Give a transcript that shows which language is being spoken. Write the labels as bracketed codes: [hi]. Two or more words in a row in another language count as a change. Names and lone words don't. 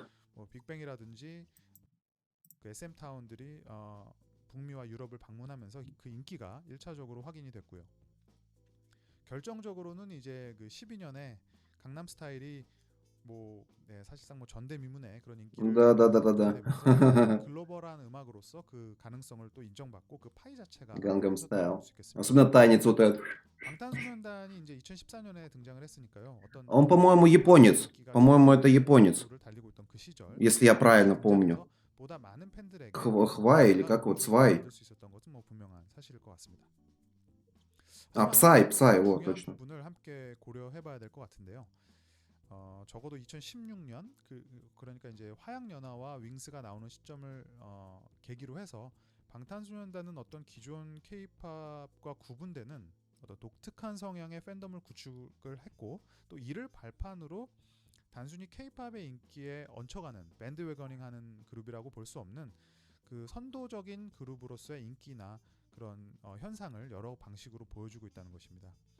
[ko] 뭐 빅뱅이라든지 그 SM 타운들이 북미와 유럽을 방문하면서 그 인기가 1차적으로 확인이 됐고요. 결정적으로는 이제 그 12년에 강남 스타일이 뭐 네, 사실상 뭐 전대미문의 그런 인기를 얻게 [ru] Да-да-да-да-да. [ko] 되면서 또 글로벌한 음악으로서 그 가능성을 또 인정받고 그 파이 자체가 [ru] Gangnam [ko] 커졌다고 볼 [ru] Style. [ko] 수 있겠습니다. [ru] Особенно танец вот этот. [ko] 방탄소년단이 이제 2014년에 등장을 했으니까요. 어떤 [ru] Он, по-моему, [ko] K-팝의 [ru] японец. [ko] 인기가 [ru] По-моему, это [ko] 최고의 [ru] японец, [ko] 고도를 달리고 있던 그 시절 [ru] если я [ko] 그들이 [ru] правильно помню. [ko] 등장해서 보다 많은 팬들에게 [ru] Хвай или [ko] 다가가고 [ru] как вот, [ko] 인기를 [ru] Свай? [ko] 얻을 수 있었던 것은 뭐 분명한 사실일 것 같습니다. [ru] А, [ko] 하지만 한 [ru] Psy, [ko] 가지 또 [ru] Psy, вот, [ko] 중요한 [ru] точно. [ko] 부분을 함께 고려해봐야 될 것 같은데요. 적어도 2016년 그러니까 이제 화양연화와 윙스가 나오는 시점을 계기로 해서 방탄소년단은 어떤 기존 K-팝과 구분되는 어떤 독특한 성향의 팬덤을 구축을 했고 또 이를 발판으로 단순히 K-팝의 인기에 얹혀가는 밴드웨거닝하는 그룹이라고 볼 수 없는 그 선도적인 그룹으로서의 인기나 그런 현상을 여러 방식으로 보여주고 있다는 것입니다.